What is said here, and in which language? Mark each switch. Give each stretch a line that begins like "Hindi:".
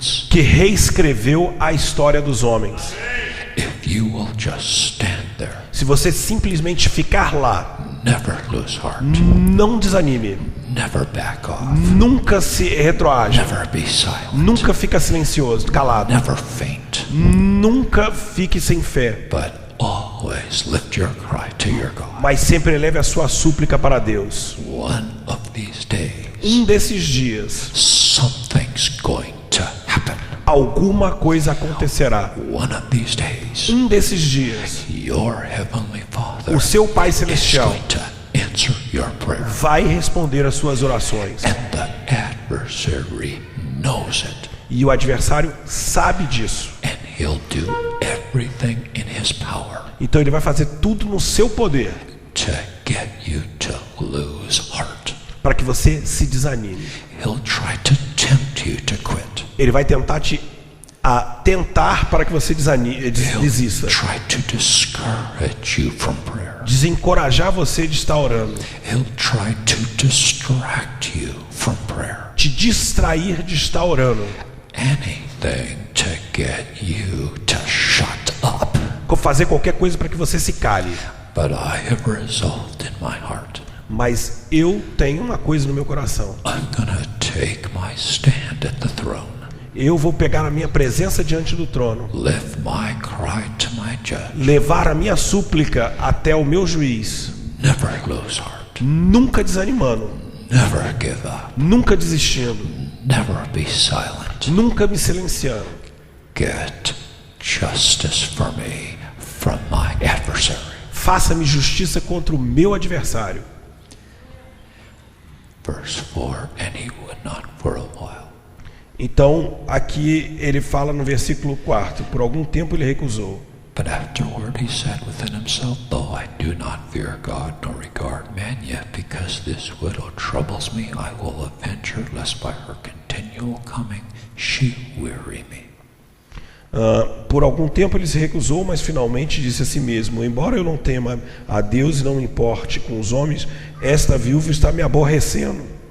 Portuguese: Que reescreveu a história dos homens.
English: If you will just stand there,
Portuguese: se você simplesmente ficar lá,
English: never lose heart,
Portuguese: não desanime,
English: never back off,
Portuguese: nunca se retroaja,
English: never be silent,
Portuguese: nunca fica silencioso, calado,
English: never faint,
Portuguese: nunca fique sem fé,
English: but always lift your cry to your God.
Portuguese: Mas sempre eleve a sua súplica para Deus.
English: One of these days,
Portuguese: desses dias,
English: something's going to happen.
Portuguese: Alguma coisa acontecerá.
English: One of these days,
Portuguese: desses dias,
English: your heavenly Father
Portuguese: o seu Pai Celestial
English: is going to answer your prayer.
Portuguese: Vai responder às suas orações.
English: And the adversary knows it.
Portuguese: E o adversário sabe disso.
English: And he'll do everything in his power.
Portuguese: Então ele vai fazer tudo no seu poder
English: to get you to lose heart.
Portuguese: Para que você se desanime.
English: He'll try to tempt you to quit.
Portuguese: Ele vai tentar tentar para que você desista.
English: Try to discourage you from prayer.
Portuguese: Desencorajar você de estar orando.
English: He'll try to distract you from prayer.
Portuguese: Te distrair de estar orando.
English: Anything to get you to shut up.
Portuguese: Fazer qualquer coisa para que você se cale.
English: But I have resolved in my heart.
Portuguese: Mas eu tenho uma coisa no meu coração.
English: I'm gonna take my stand at the throne.
Portuguese: Eu vou pegar a minha presença diante do trono.
English: Lift my cry to my judge.
Portuguese: Levar a minha súplica até o meu juiz.
English: Never lose heart.
Portuguese: Nunca desanimando.
English: Never give up.
Portuguese: Nunca desistindo.
English: Never be silent.
Portuguese: Nunca me silenciando.
English: Get justice for me from my adversary.
Portuguese: Faça-me justiça contra o meu adversário.
English: Verse 4, and he would not for a while.
Portuguese: Então, aqui ele fala no versículo 4, por algum tempo ele recusou.
English: But afterward he said within himself, though I do not fear God nor regard man, yet because this widow troubles me, I will avenge her, lest by her continual coming she weary me.
Portuguese: Por algum tempo ele se recusou, mas finalmente disse a si mesmo: embora eu não tema a Deus e não me importe com os homens, esta viúva está me aborrecendo.